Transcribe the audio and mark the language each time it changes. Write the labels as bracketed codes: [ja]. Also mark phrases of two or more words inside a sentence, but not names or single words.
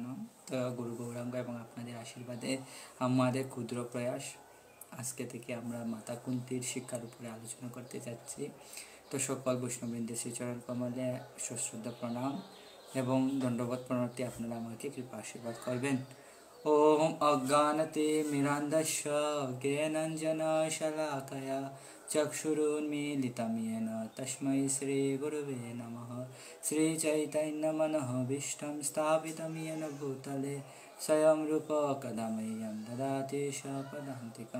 [bn] তো গুরু গৌরাঙ্গ এবং আপনাদের আশীর্বাদে আমাদের ক্ষুদ্র প্রয়াস আজকে থেকে আমরা মাতা কুন্তীর শিক্ষার উপরে আলোচনা করতে যাচ্ছি। তো সকল বৈষ্ণববৃন্দের শ্রীচরণ কমলে সশ্রদ্ধা প্রণাম এবং দণ্ডবোধ প্রণতি আপনারা আমাকে কৃপা আশীর্বাদ করবেন। [sa] ओम अज्ञानते मिरान्धस्य ज्ञानाञ्जनशलाकया चक्षुरुन्मीलितं येन तस्मै श्रीगुरवे नमः। श्रीचैतन्यमनोभीष्टं स्थापितं येन भूतले स्वयं रूपः कदा मह्यं ददाति स्वपदान्तिकं।